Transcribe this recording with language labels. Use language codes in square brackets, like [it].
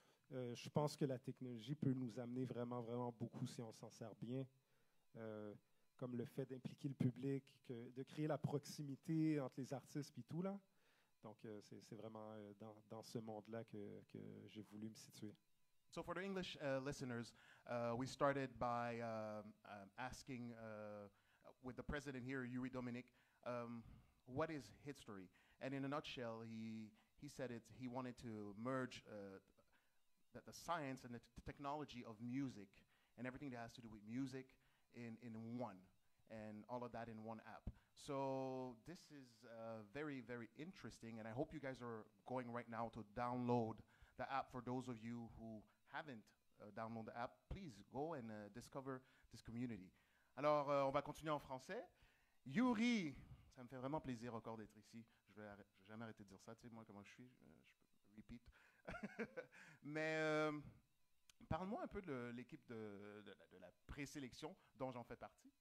[fr] Je pense que la technologie peut nous amener vraiment, vraiment beaucoup si on s'en sert bien. Comme le fait d'impliquer le public, de créer la proximité entre les artistes et tout, là. Donc, c'est vraiment dans ce monde-là que j'ai voulu me situer. [en] So for the English listeners, we started by asking with the president here, Yuri Dominic, what is history? And in a nutshell, he said he wanted to merge the science and the technology of music and everything that has to do with music in one, and all of that in one app. So this is very, very interesting, and I hope you guys are going right now to download the app. For those of you who haven't downloaded the app, please go and discover this community. [fr] Alors, on va continuer en français. Yuri, ça me fait vraiment plaisir encore d'être ici. Je vais jamais arrêter de dire ça, tu sais, moi, comment je suis, je repeat. Mais parle-moi un peu de l'équipe de la présélection dont j'en fais partie.